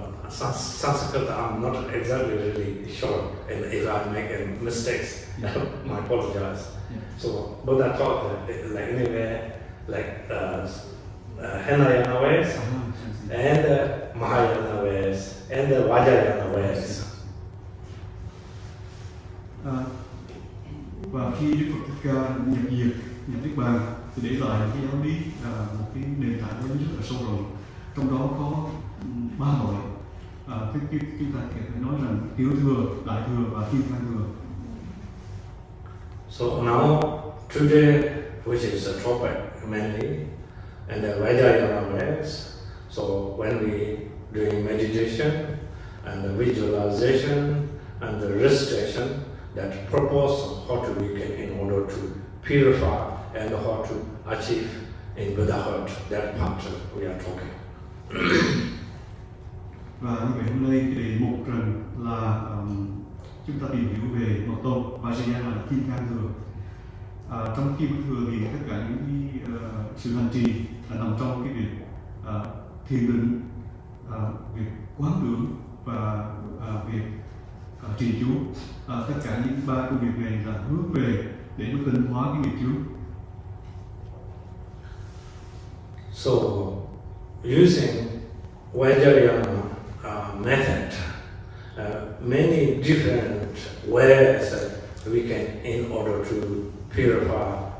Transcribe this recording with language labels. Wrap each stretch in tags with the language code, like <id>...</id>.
<en>Sanskrit, I'm not exactly really sure, and if I make mistakes, I apologize. Yeah. So Buddha taught like anyway, like Hinayana ways, and Mahayana ways, and Vajrayana ways.</en> <vi>Và khi Đức Phật Thích Ca nhập diệt, nhập Niết Bàn thì để lại cái giáo lý một cái nền tảng rất là sâu rộng. Trong đó có ba loại. Chúng ta có thể nói rằng tiểu thừa, đại thừa và kim cang thừa.</vi> <en>So now today, which is the topic mainly, and the Vajrayana ways. So when we doing meditation and the visualization and the recitation, that purpose of how to weaken in order to purify and how to achieve in Buddhahood, that part we are talking.</en> <vi>Và như vậy hôm nay cái đề mục rằng là chúng ta tìm hiểu về Hạo Tôn, Vajrayana là kim cang thừa. Trong kim cang thừa thì tất cả những sự hành trì là nằm trong cái việc thiền định, việc quán tưởng và việc trì chú. Tất cả những ba công việc này là hướng về để nó tinh hóa cái nghiệp chướng.</vi> <en>So using Vajrayana method, many different ways that we can, in order to purify</en>